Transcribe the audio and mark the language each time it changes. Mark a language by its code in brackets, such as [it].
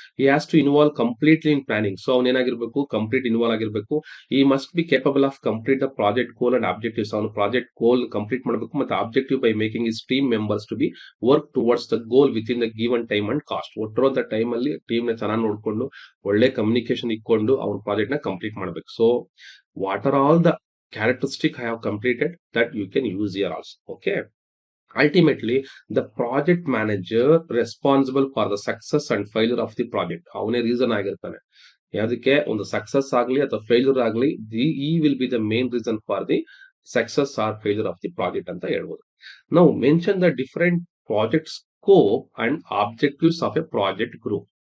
[en] He has to involve completely in planning. [kn] So ಅವನೇನಾಗಿರ್ಬೇಕು, complete involve ಆಗಿರ್ಬೇಕು. [en] He must be capable of complete the project goal and objectives. [kn] ಅವನು project ಗೋಲ್ complete ಮಾಡಬೇಕು ಮತ್ತೆ [en] Objective by making his team members to be work towards the goal with in the given time and cost. [kn] ಒಟ್ಟಿರುವಂತ time ಅಲ್ಲಿ team ನ ಚೆನ್ನಾಗಿ ನೋಡ್ಕೊಂಡು ಒಳ್ಳೆ communication ಇಟ್ಕೊಂಡು ಅವ್ರ ಪ್ರಾಜೆಕ್ಟ್ ನ ಕಂಪ್ಲೀಟ್ ಮಾಡಬೇಕು. [en] So what are all the characteristic I have completed that you can use here also. Okay. Ultimately, the project manager responsible for the success and failure of the project. [kn] ಅವನೇ reason ಆಗಿರ್ತಾನೆ ಯಾವುದಕ್ಕೆ, ಒಂದು success ಆಗಲಿ ಅಥವಾ failure ಆಗಲಿ, [en] he will be the main reason for the success or failure of the project [kn] ಅಂತ ಹೇಳ್ಬೋದು. [en] ನಾವು mention the different project scope and objectives of a project group.